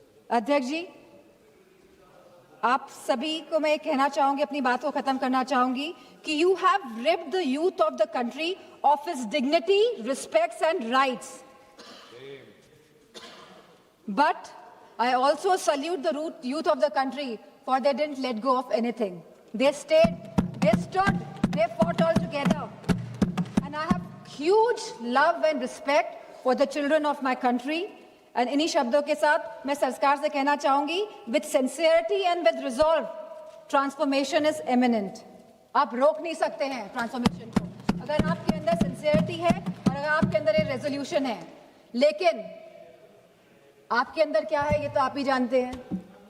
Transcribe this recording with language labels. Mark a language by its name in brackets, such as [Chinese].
[Hindi] अध्यक्ष जी, आप सभी को मैं कहना चाहूंगी, अपनी बात को खत्म करना चाहूंगी कि [English] You have ripped the youth of the country of his dignity, respects and rights, but I also salute the youth of the country for they didn't let go of anything. They stayed, they stood, they fought all together. And I have huge love and respect for the children of my country. [Hindi] And इन्हीं शब्दों के साथ मैं सरकार से कहना चाहूंगी, [English] with sincerity and with resolve, transformation is imminent. [Hindi] आप रोक नहीं सकते हैं ट्रांसफॉर्मेशन को, अगर आपके अंदर सिंसियरिटी है और अगर आपके अंदर एक रेजोल्यूशन है। लेकिन आपके अंदर क्या है ये तो आप ही जानते हैं।